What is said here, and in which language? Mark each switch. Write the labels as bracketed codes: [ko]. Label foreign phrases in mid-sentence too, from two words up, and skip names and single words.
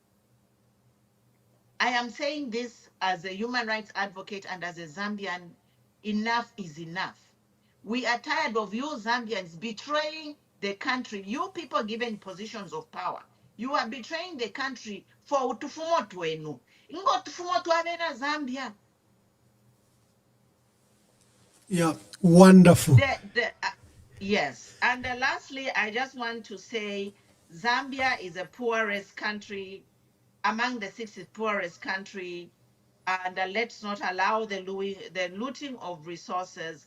[en] I am saying this as a human rights advocate and as a Zambian. Enough is enough. We are tired of you Zambians betraying the country. You people given positions of power. You are betraying the country for [bem] utufumo twenu. Ingo tufumo twabena Zambia. [en] Yeah, wonderful. Yes, and lastly, I just want to say Zambia is the poorest country, among the 60 poorest country, and let's not allow the looting of resources.